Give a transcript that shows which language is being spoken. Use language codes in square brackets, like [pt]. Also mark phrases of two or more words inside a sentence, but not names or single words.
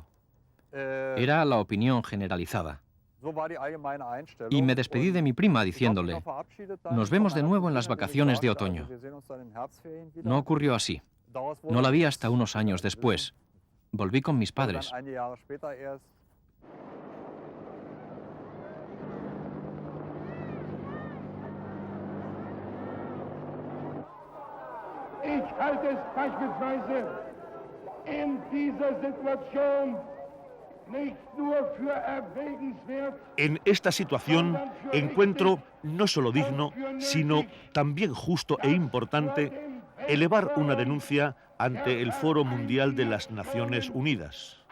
[es] Era la opinión generalizada. Y me despedí de mi prima diciéndole, nos vemos de nuevo en las vacaciones de otoño. No ocurrió así. No la vi hasta unos años después. Volví con mis padres. [de] Ich halte es beispielsweise in dieser Situation nicht nur für erwägenswert. [es] En esta situación encuentro no solo digno, sino también justo e importante elevar una denuncia ante el Foro Mundial de las Naciones Unidas.